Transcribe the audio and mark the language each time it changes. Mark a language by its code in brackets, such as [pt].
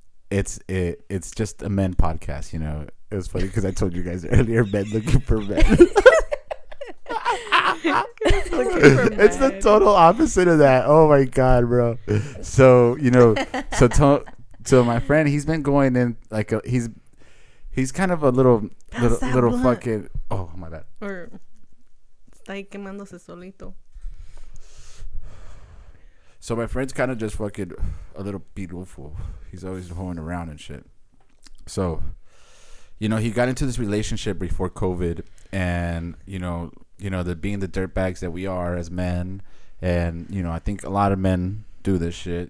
[en] It's just a men podcast. You know, it was funny because I told you guys earlier, men looking for men. It's the total opposite of that. Oh my god, bro. So you know, so my friend, he's been going in like he's kind of a little fucking. Oh my bad. Or [es] está ahí quemándose solito. [en] So my friend's kind of just fucking a little beautiful. He's always hoeing around and shit. So, you know, he got into this relationship before COVID, and you know, the being the dirtbags that we are as men, and you know, I think a lot of men do this shit.